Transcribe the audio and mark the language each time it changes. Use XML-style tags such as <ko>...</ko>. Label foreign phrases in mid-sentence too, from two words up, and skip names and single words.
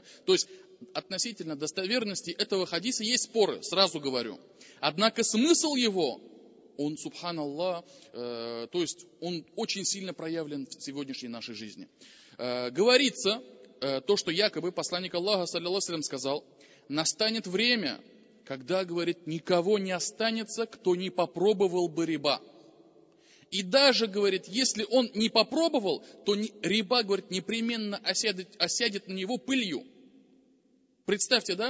<ru>То есть относительно достоверности этого хадиса есть споры, сразу говорю. Однако смысл его, он, субханаллах, то есть он очень сильно проявлен в сегодняшней нашей жизни. Говорится, то, что якобы посланник Аллаха,</ru> <ar>صلى الله عليه وسلم,</ar> <ru>сказал, настанет время, когда, говорит, никого не останется, кто не попробовал бы риба. И даже, говорит, если он не попробовал, то риба, говорит, непременно осядет на него пылью. Представьте, да?</ru>